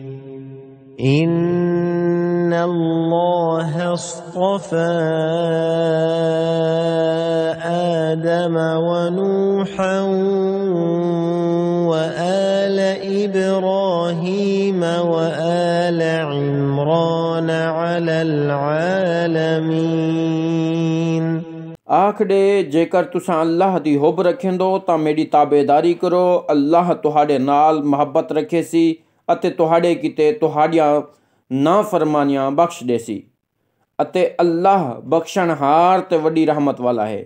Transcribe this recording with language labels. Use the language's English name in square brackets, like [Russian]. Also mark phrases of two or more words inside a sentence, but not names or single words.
[Arabic] إن الله اصطفى آدم ونوحا وآل إبراهيم وآل عمران على العالمين. [Saraiki] آکھڑے جیکر تساں اللہ دی حب رکھیندو تاں میری تابعداری کرو. اللہ تہاڈے نال محبت رکھیسی اتے تہاڈے کیتے تہاڈیاں نافرمانیاں بخش دیسی اتے اللہ بخشݨہار تے وڈی رحمت والا ہے.